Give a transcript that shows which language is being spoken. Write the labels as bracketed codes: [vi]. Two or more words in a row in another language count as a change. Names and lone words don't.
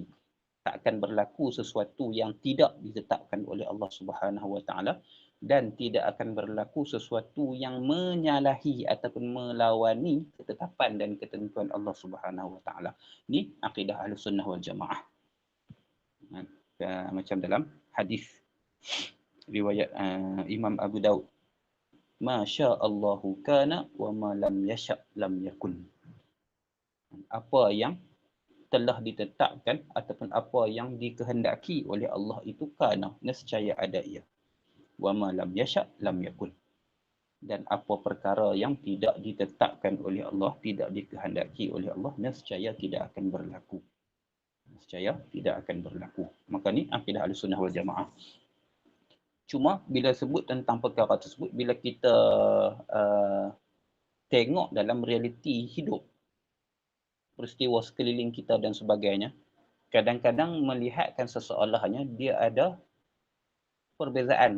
[ms] Tak akan berlaku sesuatu yang tidak ditetapkan oleh Allah [ar] سبحانه وتعالى, [ms] dan tidak akan berlaku sesuatu yang menyalahi ataupun melawani ketetapan dan ketentuan Allah [ar] سبحانه وتعالى. [ms] Ni akidah [ar] أهل السنة والجماعة. [ms] Macam dalam hadis riwayat Imam Abu Daud, [ar] ما شاء الله كان وما لم يشأ لم يكن. [ms] Apa yang telah ditetapkan ataupun apa yang dikehendaki oleh Allah itu kana, nescaya ada ia. [ar] وما لم يشأ لم يكن. [ms] Dan apa perkara yang tidak ditetapkan oleh Allah, tidak dikehendaki oleh Allah, nescaya tidak akan berlaku. Nescaya tidak akan berlaku. Maka ni akidah [ar] أهل السنة والجماعة. [ms] Cuma bila sebut tentang perkara tersebut, bila kita tengok dalam realiti hidup, peristiwa sekeliling kita dan sebagainya, kadang-kadang melihatkan seseolahnya dia ada perbezaan.